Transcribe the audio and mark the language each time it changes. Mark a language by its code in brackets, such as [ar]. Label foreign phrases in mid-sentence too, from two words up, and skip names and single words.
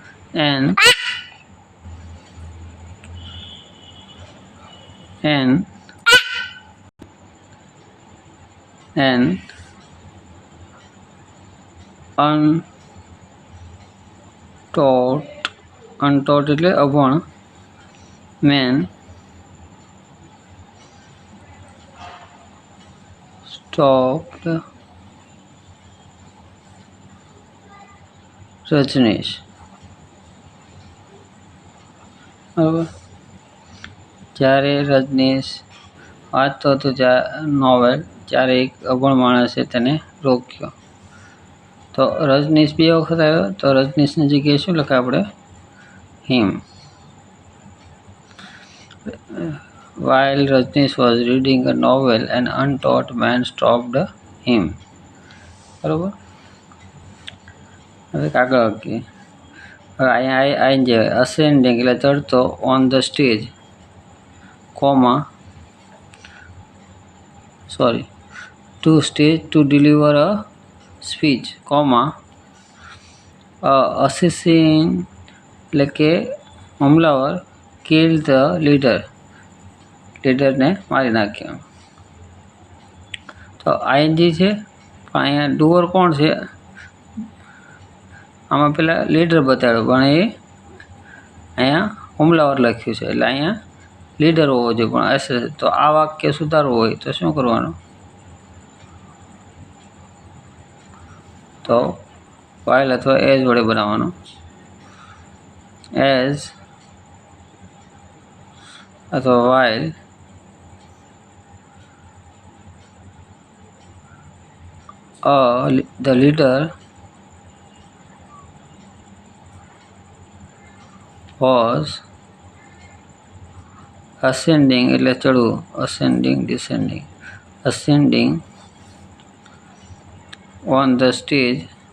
[en] an an an untaught [gu] એટલે અભણ [en] man stopped રજનીશ. [gu] બરાબર. જ્યારે રજનીશ વાંચતો હતો નોવેલ ત્યારે એક અભણ માણસે તેને રોક્યો. તો રજનીશ બે વખત આવ્યો તો રજનીશની જગ્યાએ શું લખાય આપણે? હિમ. [en] While Rajneesh was reading a novel, an untaught man stopped him. [gu] બરોબર. હવે કાગળ વાક્ય. હવે અહીંયા આઈને જે [en] ascending [gu] એટલે ચડતો [en] on the stage, to stage to deliver a speech, assassin [gu] એટલે કે હુમલાવર [en] killed the [gu] લીડરને મારી નાખ્યો. તો આઈએનજી છે પણ અહીંયા ડુઅર કોણ છે? આમાં પેલા લીડર બતાવ્યો પણ એ અહીંયા હુમલાવર લખ્યું છે એટલે અહીંયા લીડર હોવો જોઈએ પણ એસે. તો આ વાક્ય સુધારવું હોય તો શું કરવાનું? તો વાઇલ અથવા એઝ વડે બનાવવાનું. એઝ અથવા વાઇલ [en] the leader was ascending [gu] એટલે ચડવું, [en] ascending on the stage